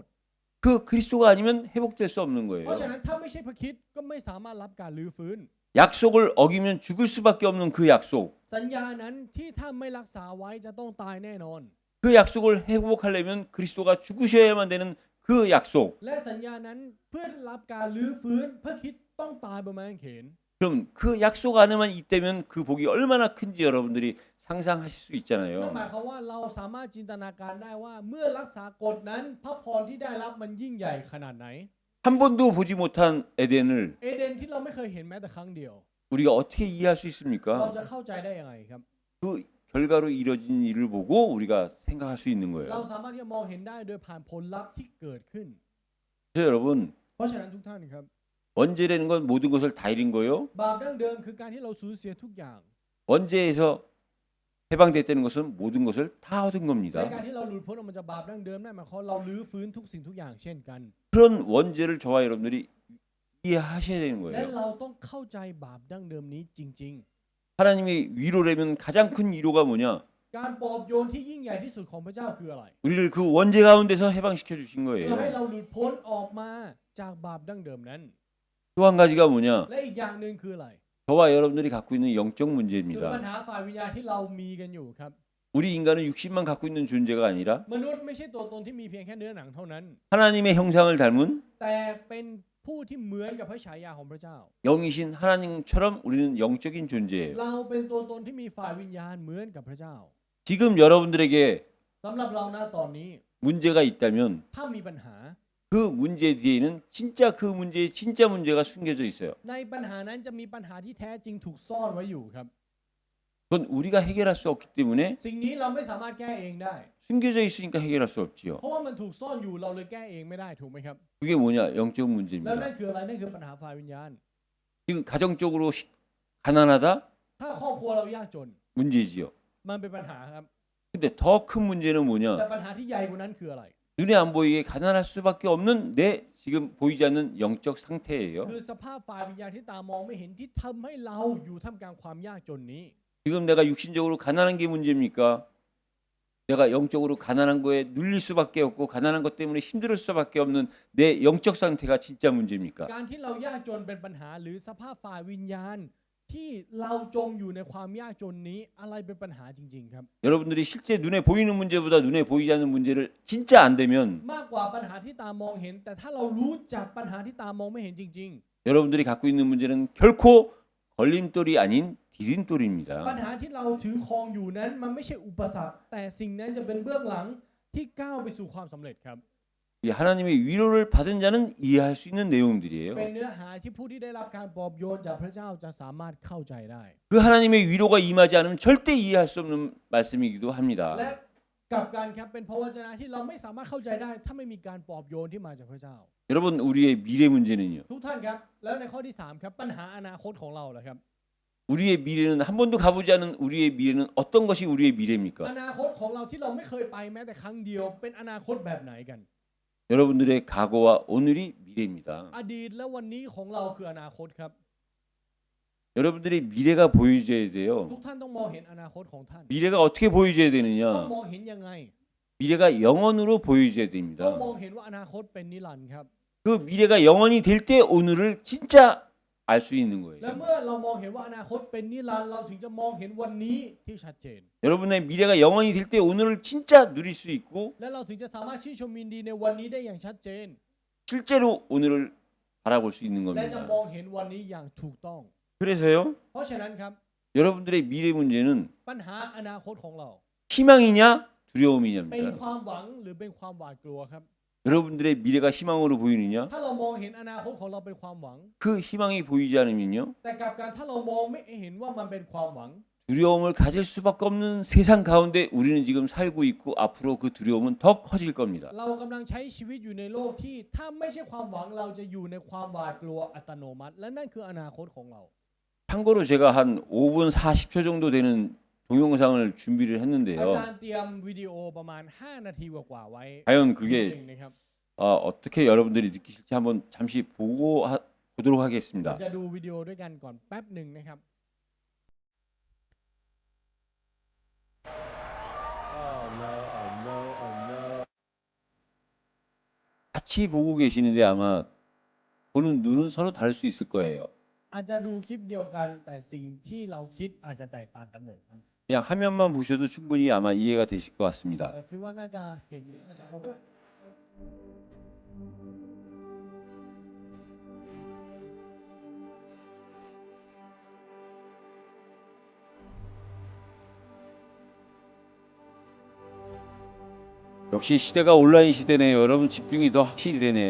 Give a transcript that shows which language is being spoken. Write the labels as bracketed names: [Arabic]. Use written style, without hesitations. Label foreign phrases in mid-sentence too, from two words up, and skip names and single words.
[Korean] 그 그리스도가 아니면 회복될 수 없는 [Thai] เพ [Korean] 거예요. [Thai] ราะฉะนั้นถ้าไม่ใช่พระคริสต์ก็ไม่สามารถรับการลื้อฟื้น [Korean] 약속을 어기면 죽을 수밖에 없는 그 약속. [Thai] สัญญานั้นที่ถ้าไม่รักษาไว้จะต้องตายแน่นอน [Korean] 그 약속을 회복하려면 그리스도가 죽으셔야만 되는 그 약속. [Thai] และสัญญานั้นเพื่อรับการลื้อฟื้นพระคริสต์ต้องตายบนไม้กางเขน [Korean] 그럼 그 약속 안에만 있다면 그 복이 얼마나 큰지 여러분들이 상상하실 수 [Thai] นั่น [Korean] 있잖아요. [Thai] หมายความว่าเราสามารถจินตนาการได้ว่าเมื่อรักษากฎนั้นพระพรที่ได้รับมันยิ่งใหญ่ขนาดไหน [Korean] 한 번도 보지 못한 에덴을 [Thai] เอเดนที่เราไม่เคยเห็นแม้แต่ครั้งเดียว [Korean] 우리가 어떻게 이해할 수 [Thai] เรา [Korean] 있습니까? [Thai] จะเข้าใจได้ยังไงครับ [Korean] 그 결과로 이뤄진 일을 보고 우리가 생각할 수 있는 [Thai] เรา [Korean] 거예요. [Thai] สามารถที่จะมองเห็นได้โดยผ่านผลลัพธ์ที่เกิดขึ้น [Korean] 그래서 여러분 [Thai] เพราะฉะนั้นทุกท่านครับ [Korean] 원죄라는 건 모든 것을 다 잃은 거요. [Thai] บาปดั้งเดิมคือการที่เราสูญเสียทุกอย่าง [Korean] 원죄에서 해방됐다는 것은 모든 것을 다 얻은 [Thai] ใน [Korean] 겁니다. [Thai] การที่เราหลุดพ้นออกมาจากบาปดั้งเดิมนั่นหมายความว่าเราลื้อฟื้นทุกสิ่งทุกอย่างเช่นกัน [Korean] 그런 원죄를 저와 여러분들이 이해하셔야 되는 [Thai] และ [Korean] 거예요. [Thai] เราต้องเข้าใจบาปดั้งเดิมนี้จริง [Korean] 하나님의 위로라면 가장 큰 위로가 뭐냐? [Thai] ๆ การปลอบโยนที่ยิ่งใหญ่ที่สุดของพระเจ้าคืออะไร [Korean] 우리를 그 원죄 가운데서 해방시켜 주신 [Thai] เพื่อให้ [Korean] 거예요. [Thai] เราหลุดพ้นออกมาจากบาปดั้งเดิมนั้น [Korean] 또 한 가지가 뭐냐? [Thai] และอีกอย่างหนึ่งคืออะไร [Korean] 저와 여러분들이 갖고 있는 영적 [Thai] คือปัญ [Korean] 문제입니다. [Thai] หาฝ่ายวิญญาณที่เรามีกันอยู่ครับ [Korean] 우리 인간은 육신만 갖고 있는 존재가 아니라 [Thai] มนุษย์ไม่ใช่ตัวตนที่มีเพียงแค่เนื้อหนังเท่านั้น [Korean] 하나님의 형상을 닮은 [Thai] แต่เป็นผู้ที่เหมือนกับพระฉายาของพระเจ้า [Korean] 영이신 하나님처럼 우리는 영적인 존재예요. [Thai] เราเป็นตัวตนที่มีฝ่ายวิญญาณเหมือนกับพระเจ้า [Korean] 지금 여러분들에게 [Thai] สำหรับเราณตอนนี้ [Korean] 문제가 있다면 [Thai] ถ้ามีปัญหา [Korean] 그 문제 뒤에는 진짜 그 문제의 진짜 문제가 숨겨져 있어요. [Thai] ในปัญหานั้นจะมีปัญหาที่แท้จริงถูกซ่อนไว้อยู่ครับ [Korean] 그건 우리가 해결할 수 없기 때문에 [Thai] สิ่งนี้เราไม่สามารถแก้เองได้ [Korean] 숨겨져 있으니까 해결할 수 없지요. [Thai] เพราะว่ามันถูกซ่อนอยู่เราเลยแก้เองไม่ได้ถูกไหมครับ [Korean] 그게 뭐냐? 영적 [Thai] แล้วนั่น [Korean] 문제입니다. [Thai] คืออะไรนั่นคือปัญหาฝ่ายวิญญาณ [Korean] 지금 가정적으로 가난하다? [Thai] ถ้าครอบครัวเรายากจน [Korean] 문제지요. [Thai] มันเป็นปัญหาครับ [Korean] 근데 더 큰 문제는 [Thai] แต่ [Korean] 뭐냐? [Thai] ปัญหาที่ใหญ่กว่านั้นคืออะไร [Korean] 눈에 안 보이게 가난할 수밖에 없는 내 지금 보이지 않는 영적 상태예요. [Thai] คือสภาพฝ่ายวิญญาณที่ตามองไม่เห็นที่ทำให้เราอยู่ท่ามกลางความยากจนนี้ [Korean] 지금 내가 육신적으로 가난한 게 문제입니까? 내가 영적으로 가난한 거에 눌릴 수밖에 없고 가난한 것 때문에 힘들 수밖에 없는 내 영적 상태가 진짜 문제입니까? [Thai] การที่เรายากจนเป็นปัญหาหรือสภาพฝ่ายวิญญาณที่เราจมอยู่ในความยากจนนี้อะไรเป็นปัญหาจริงๆครับ [Korean] 여러분들이 실제 눈에 보이는 문제보다 눈에 보이지 않는 문제를 진짜 안 되면 [Thai] มากกว่าปัญหาที่ตามองเห็น แต่ถ้าเรารู้จักปัญหาที่ตามองไม่เห็นจริง [Korean] 여러분들이 갖고 있는 문제는 결코 걸림돌이 아닌 [Thai] ๆ ปัญ [Korean] 디딤돌입니다. [Thai] หาที่เราถือครองอยู่นั้นมันไม่ใช่อุปสรรค แต่สิ่งนั้นจะเป็นเบื้องหลังที่ก้าวไปสู่ความสำเร็จครับ [Korean] 이 하나님의 위로를 받은 자는 이해할 수 있는 [Thai] เป็น [Korean] 내용들이에요. [Thai] เนื้อหาที่ผู้ที่ได้รับการปลอบโยนจากพระเจ้าจะสามารถเข้าใจได้ [Korean] 그 하나님의 위로가 임하지 않으면 절대 이해할 수 없는 말씀이기도 [Thai] และ [Korean] 합니다. [Thai] กลับกันครับเป็นพระวจนะที่เราไม่สามารถเข้าใจได้ ถ้าไม่มีการปลอบโยนที่มาจากพระเจ้า [Korean] 여러분 우리의 미래 문제는요. [Thai] ทุกท่านครับแล้วในข้อที่สามครับปัญหาอนาคตของเราล่ะครับ [Korean] 우리의 미래는 한 번도 가보지 않은 우리의 미래는 어떤 것이 우리의 [Thai] อ [Korean] 미래입니까? [Thai] นาคตของเราที่เราไม่เคยไปแม้แต่ครั้งเดียวเป็นอนาคตแบบไหนกัน [Korean] 여러분들의 과거와 오늘이 미래입니다. [Thai] อดีตและวันนี้ของเราคืออนาคตครับ [Korean] 여러분들의 미래가 보여져야 돼요. [Thai] ทุกท่านต้องมองเห็นอนาคตของท่าน [Korean] 미래가 어떻게 보여져야 [Thai] ต้อง [Korean] 되느냐? [Thai] มองเห็นยังไง [Korean] 미래가 영원으로 보여져야 [Thai] ต้อง [Korean] 됩니다. [Thai] มองเห็นว่าอนาคตเป็นนิรันดร์ครับ [Korean] 그 미래가 영원이 될 때 오늘을 진짜 알 수 있는 [Thai] และ [Korean] 거예요. [Thai] เมื่อเรามองเห็นว่าอนาคตเป็นนิรันดร์เราถึงจะมองเห็นวันนี้ที่ชัดเจน [Korean] 여러분의 미래가 영원이 될 때 오늘을 진짜 누릴 수 있고 [Thai] และเราถึงจะสามารถชื่นชมยินดีในวันนี้ได้อย่างชัดเจน [Korean] 실제로 오늘을 바라볼 수 있는 [Thai] และจะม [Korean] 겁니다. [Thai] องเห็นวันนี้อย่างถูกต้อง [Korean] 그래서요. [Thai] เพราะฉะนั้นครับ [Korean] 여러분들의 미래 문제는 [Thai] ปัญหาอนาคตของเรา [Korean] 희망이냐 [Thai] เป็น [Korean] 두려움이냐입니다. [Thai] ความหวังหรือเป็นความหวาดกลัวครับ [Korean] 여러분들의 미래가 희망으로 보이느냐? [Thai] ถ้าเรามองเห็นอนาคตของเราเป็นความหวัง [Korean] 그 희망이 보이지 않으면요. [Thai] แต่กลับกันถ้าเรามองไม่เห็นว่ามันเป็นความหวัง [Korean] 두려움을 가질 수밖에 없는 세상 가운데 우리는 지금 살고 있고 앞으로 그 두려움은 더 커질 겁니다. [Thai] เรากำลังใช้ชีวิตอยู่ในโลกที่ถ้าไม่ใช่ความหวังเราจะอยู่ในความหวาดกลัวอัตโนมัติ และนั่นคืออนาคตของเรา [Korean] 참고로 제가 한 5분 40초 정도 되는 동영상을 준비를 [Thai] อาจาร [Korean] 했는데요. [Thai] ย์เตรียมวิดีโอประมาณ5นาทีกว่าๆไว้ [Korean] 과연 [Thai] หนึ่ [Korean] 그게 [Thai] งนะครับ [Korean] 어떻게 여러분들이 느끼실지 한번 잠시 보도록 [Thai] เรา [Korean] 하겠습니다. [Thai] จะดูวิดีโอด้วยกันก่อนแป๊บหนึ่งนะครับ [Korean] 같이 보고 계시는데 아마 보는 눈은 서로 다를 수 있을 거예요. [Thai] อาจจะดูคลิปเดียวกันแต่สิ่งที่เราคิดอาจจะแตกต่างกันเลย [Korean] 그냥 화면만 보셔도 충분히 아마 이해가 되실 것 같습니다. [Thai] คิดว่าน่าจะเห็นน่าจะเข้าใจ [Korean] 역시 시대가 온라인 시대네요. 여러분 집중이 더 확실히 되네요.